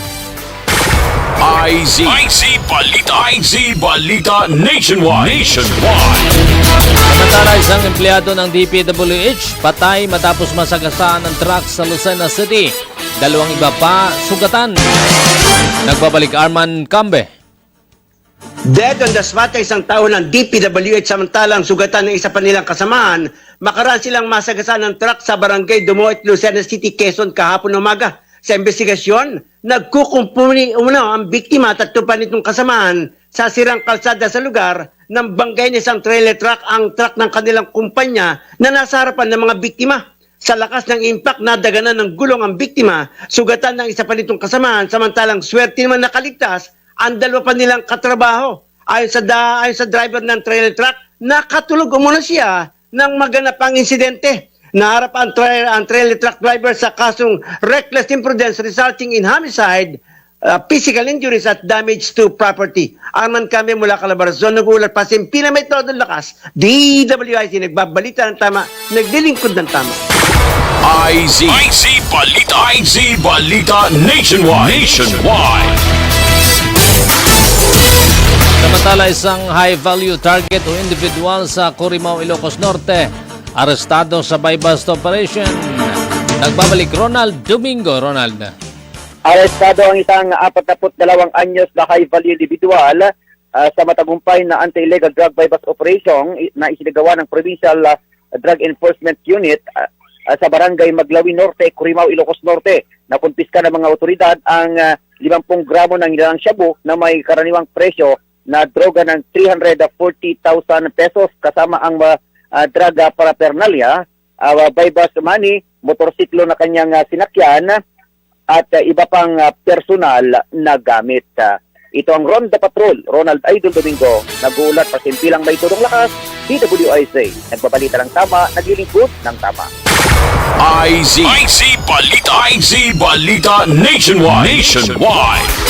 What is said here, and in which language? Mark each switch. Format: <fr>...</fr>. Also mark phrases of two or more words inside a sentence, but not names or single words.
<tl>IZ Balita Nationwide. Samantala, isang empleyado ng DPWH patay matapos masagasaan ng truck sa Lucena City. 2 iba pa sugatan. Nagbabalik Arman Cambe.</tl> <en>Dead on the spot</en> <tl>ay isang tao ng DPWH samantalang sugatan ng isa pa nilang kasamaan. Makaraan silang masagasaan ng truck sa barangay Dumoit, Lucena City, Quezon kahapon umaga. Sa investigasyon, nagkukumpuni ang biktima at 3 pa nitong kasamaan sa sirang kalsada sa lugar ng banggay ng isang</tl> <en>trailer truck,</en> <tl>ang truck ng kanilang kumpanya na nasa harapan ng mga biktima. Sa lakas ng impact, nadaganan ng gulong ang biktima, sugatan ng isa pa nitong kasamaan, samantalang swerte naman nakaligtas ang 2 pa nilang katrabaho. Ayon sa driver ng</tl> <en>trailer truck,</en> <tl>nakatulog umuna siya nang maganap ang insidente. Naharap ang</tl> <en>trailer truck driver</en> <tl>sa kasong</tl> <en>reckless imprudence resulting in homicide, physical injuries</en> <tl>at</tl> <en>damage to property.</en> <tl>Arman kami mula Calabarzon, nagulat pa simpina may todo lakas. DWIZ nagbabalita ng tama, naglilingkod ng tama. IZ Balita Nationwide. Samantala, isang</tl> <en>high-value target</en> <tl>o individual sa Corimao, Ilocos Norte, arestado sa</tl> <en>buy-bust operation.</en> <tl>Nagbabalik Ronald Domingo. Ronald. Arestado ang isang 42 anyos na</tl> <en>high-value individual</en> <tl>sa matagumpay na</tl> <en>anti-illegal drug buy-bust operation</en> <tl>na isinagawa ng Provincial Drug Enforcement Unit sa Barangay Maglawi Norte, Corimao, Ilocos Norte. Nakumpiska ng mga otoridad ang 50 gramo ng nilalang shabu na may karaniwang presyo na droga ng 340,000 pesos kasama ang</tl> <en>drug paraphernalia, buy-bust money,</en> <tl>motorsiklo na kanyang sinakyan at iba pang personal na gamit. Ito ang Ronda Patrol, Ronald Idol Domingo, nagulat pa simpilang may tudong lakas, DWIZ, nagbabalita ng tama, naglilingkod ng tama. IZ Balita Nationwide.</tl>